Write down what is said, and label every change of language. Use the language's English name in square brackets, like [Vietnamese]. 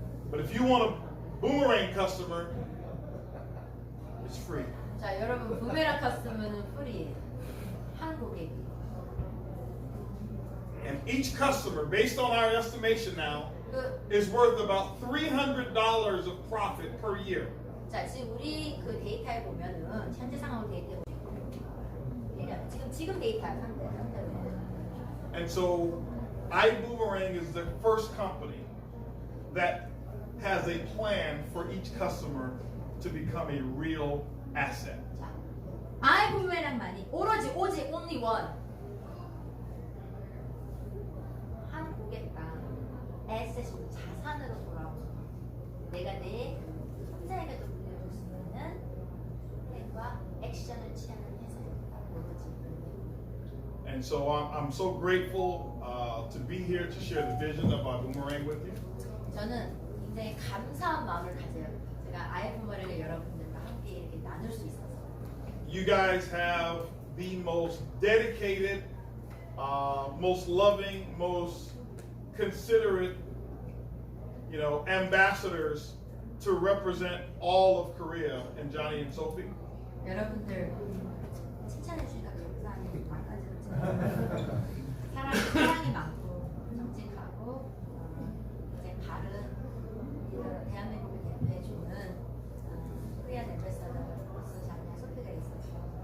[English] But if you want a boomerang customer, it's free. [Korean] 자, 여러분 부메랑 커스터머는 프리예요. 한 고객이. [English] And each customer, based on our estimation now, 그, is worth about $300 of profit per year. [Korean] 자, 지금 우리 그 데이터에 보면은 현재 상황으로 데이터에 보면 지금 데이터 상대로. [English] And so, ibuumerang is the first company that has a plan for each customer to become a real asset. [Korean] 자, 아이부메랑만이 오로지 [English] only one [Korean] 한 고객당 에셋으로 자산으로 돌아오고 내가 내 손자에게도 물려줄 수 있는 플랜과 액션을 취하는 회사입니다. 오로지. [English] And so I'm so grateful to be here to share the vision of ibuumerang with you. [Korean] 저는 굉장히 감사한 마음을 가져요. 제가 아이부메랑을 여러분들과 함께 이렇게 나눌 수 있어서. [English] You guys have the most dedicated, most loving, most considerate, ambassadors to represent all of Korea in Johnny and Sophie. [Korean] 여러분들 칭찬해 주니까 감사하니 사랑이 많고 정직하고 이제 바른 대한민국을 대표해 주는 코리안 엠베서더로서 장면 소피가 있어서